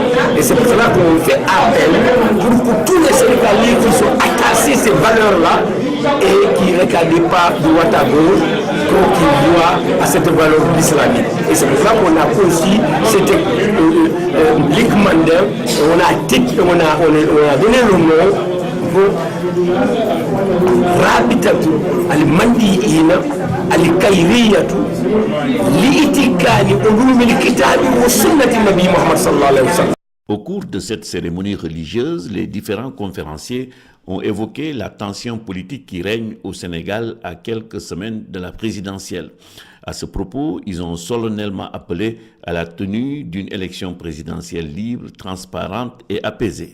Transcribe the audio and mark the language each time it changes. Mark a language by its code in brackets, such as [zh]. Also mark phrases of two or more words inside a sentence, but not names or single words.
[fr] Et c'est pour cela qu'on fait appel pour que tous les Sénégalais qui sont attachés à ces valeurs-là et qui ne regardent pas de droite à gauche, qui voient à cette valeur islamique. Et c'est pour ça qu'on a conçu cette Ligue Mandingue, on a donné le nom pour Rabitatu al-Mandiina al-Kayriyatu li-itikani ulumi al-kitabi wa sunnati Nabi Muhammad [ar] صلى الله عليه وسلم. [fr] Au cours de cette cérémonie religieuse, les différents conférenciers ont évoqué la tension politique qui règne au Sénégal à quelques semaines de la présidentielle. À ce propos, ils ont solennellement appelé à la tenue d'une élection présidentielle libre, transparente et apaisée.